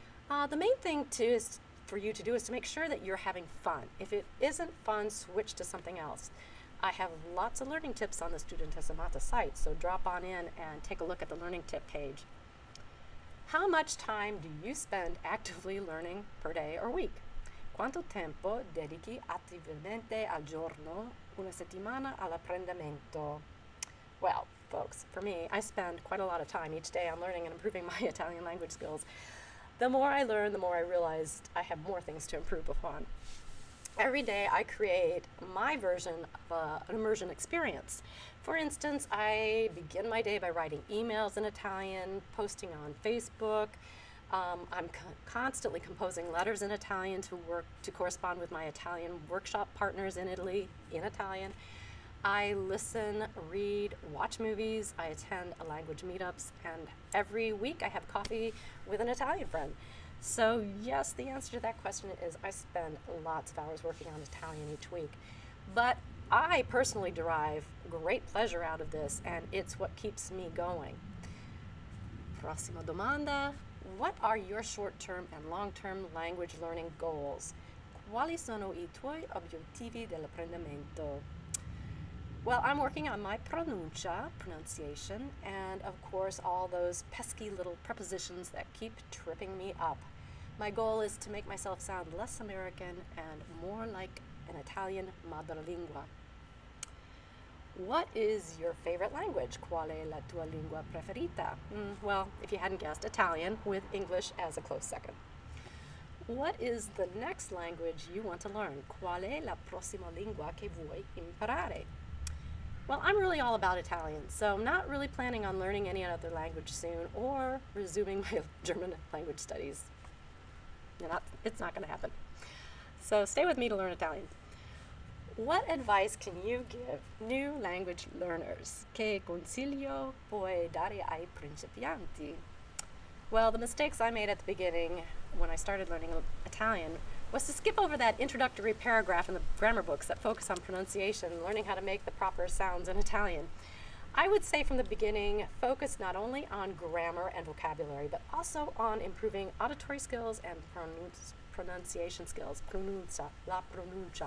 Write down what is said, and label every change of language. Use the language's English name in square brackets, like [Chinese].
[English] The main thing for you to do is to make sure that you're having fun. If it isn't fun, switch to something else. I have lots of learning tips on the Studentessa Matta site, so drop on in and take a look at the learning tip page. How much time do you spend actively learning per day or week? [Italian] Quanto tempo dedichi attivamente al giorno, una settimana all'apprendimento? [English] Well, folks, for me, I spend quite a lot of time each day on learning and improving my Italian language skills. The more I learn, the more I realized I have more things to improve upon. Every day I create my version of an immersion experience. For instance, I begin my day by writing emails in Italian, posting on Facebook. I'm constantly composing letters in Italian to correspond with my Italian workshop partners in Italy in Italian. I listen, read, watch movies, I attend language meetups, and every week I have coffee with an Italian friend. So yes, the answer to that question is I spend lots of hours working on Italian each week. But I personally derive great pleasure out of this, and it's what keeps me going. [Italian] Prossima domanda. [English] What are your short-term and long-term language learning goals? [Italian] Quali sono I tuoi obiettivi dell'apprendimento? [English] Well, I'm working on my pronunciation, and of course all those pesky little prepositions that keep tripping me up. My goal is to make myself sound less American and more like an Italian madrelingua. What is your favorite language? [Italian] Qual è la tua lingua preferita? [English] Well, if you hadn't guessed, Italian, with English as a close second. What is the next language you want to learn? [Italian] Qual è la prossima lingua che vuoi imparare? [English] Well, I'm really all about Italian, so I'm not really planning on learning any other language soon or resuming my German language studies. It's not going to happen. So stay with me to learn Italian. What advice can you give new language learners? [Italian] Che consiglio puoi dare ai principianti? [English] Well, the mistakes I made at the beginning when I started learning Italian was to skip over that introductory paragraph in the grammar books that focus on pronunciation and learning how to make the proper sounds in Italian. I would say from the beginning, focus not only on grammar and vocabulary, but also on improving auditory skills and pronunciation skills. [Italian] La pronuncia.